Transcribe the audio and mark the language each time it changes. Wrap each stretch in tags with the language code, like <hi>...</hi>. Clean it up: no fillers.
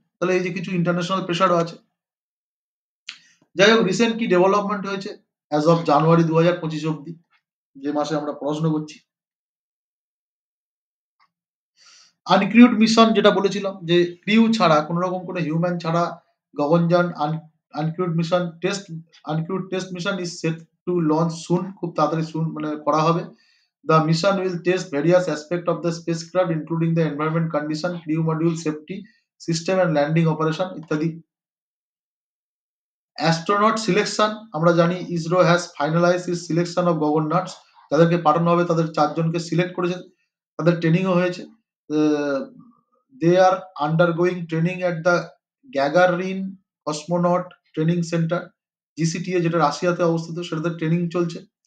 <bn>তাহলে এই যে কিছু ইন্টারন্যাশনাল প্রেশারও আছে। যাই হোক, রিসেন্ট কি ডেভেলপমেন্ট হয়েছে অ্যাজ অফ জানুয়ারি 2025 অব্দি, যে মাসে আমরা পড়াশোনা করছি। আনক্রিউড মিশন, যেটা বলেছিলাম যে ক্রিউ ছাড়া, কোনো রকম কোনো হিউম্যান ছাড়া Gaganyaan আনক্রিউড mission</bn> <en>test mission is set to launch soon,</en> <bn>খুব তাড়াতাড়ি সুন মানে করা হবে।</bn> <en>The mission will test various aspects of the spacecraft including the environment condition, crew module safety, system and landing operation ইত্যাদি।</en> <bn>অ্যাস্ট্রোনট সিলেকশন, আমরা জানি</bn> <en>ISRO has finalize is selection of gaganauts,</en> <bn>যাদেরকে পাঠানো হবে তাদের 4 জনকে সিলেক্ট করেছে, তাদের ট্রেনিংও হয়েছে।</bn> <en>they are undergoing training at the Gagarin cosmonaut training centre, GCTA,</en> <bn>যেটা রাশিয়াতে অবস্থিত, সেটাতে ট্রেনিং চলছে।</bn>